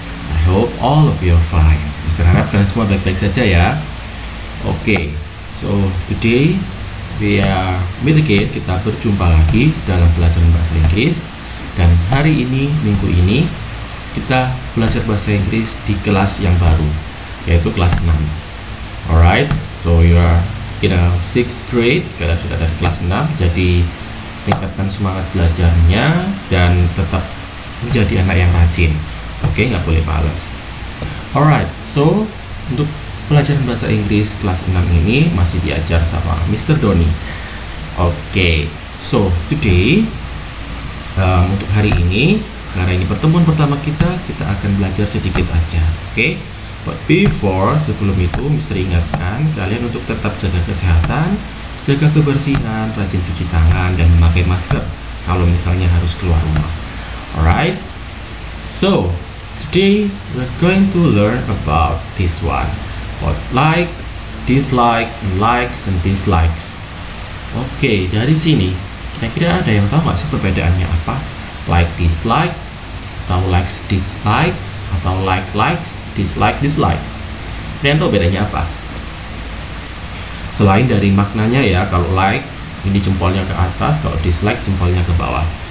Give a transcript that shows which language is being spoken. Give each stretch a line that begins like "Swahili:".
English: I hope all of you are fine.
Indonesian: Mister harap kalian semua baik-baik saja ya.
English: Okay, so today we are meet again.
Indonesian: Kita berjumpa lagi dalam pelajaran bahasa Inggris. Dan hari ini, minggu ini, kita belajar bahasa Inggris di kelas yang baru, yaitu kelas 6.
English: Alright, so you are in a 6th grade.
Indonesian: Kalian sudah dari kelas 6, jadi tingkatkan semangat belajarnya dan tetap menjadi anak yang rajin. Oke, nggak boleh malas.
English: Alright, so
Indonesian: untuk pelajaran bahasa Inggris kelas 6 ini masih diajar sama Mr. Doni. Oke,
English: so today
Indonesian: untuk hari ini, karena ini pertemuan pertama kita akan belajar sedikit aja. Oke,
English: but before,
Indonesian: sebelum itu Mr. ingatkan kalian untuk tetap jaga kesehatan, jaga kebersihan, rajin cuci tangan, dan memakai masker kalau misalnya harus keluar rumah.
English: Alright, so today we're going to learn about this one, about like, dislike, likes, and dislikes.
Indonesian: Oke, dari sini kira-kira ada yang tahu nggak sih perbedaannya apa? Like, dislike, atau likes, dislikes, atau like, likes, dislike, dislikes. Kalian tahu bedanya apa? Selain dari maknanya ya, kalau like ini jempolnya ke atas, kalau dislike jempolnya ke bawah.